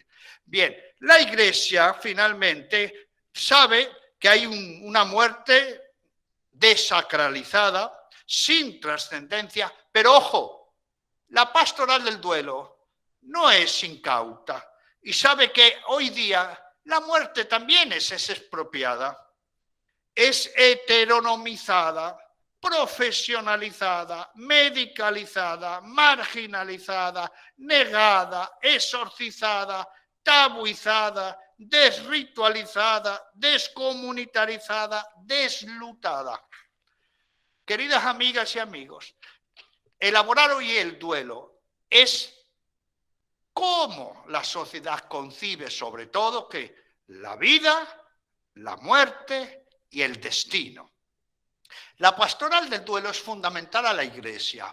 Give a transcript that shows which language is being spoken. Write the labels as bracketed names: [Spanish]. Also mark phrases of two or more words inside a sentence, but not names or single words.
[Spanish] Bien, la Iglesia finalmente sabe que hay una muerte desacralizada, sin trascendencia, pero ojo, la pastoral del duelo no es incauta y sabe que hoy día la muerte también es expropiada, es heteronomizada, profesionalizada, medicalizada, marginalizada, negada, exorcizada, tabuizada, desritualizada, descomunitarizada, deslutada. Queridas amigas y amigos, elaborar hoy el duelo es cómo la sociedad concibe sobre todo que la vida, la muerte y el destino. La pastoral del duelo es fundamental a la Iglesia.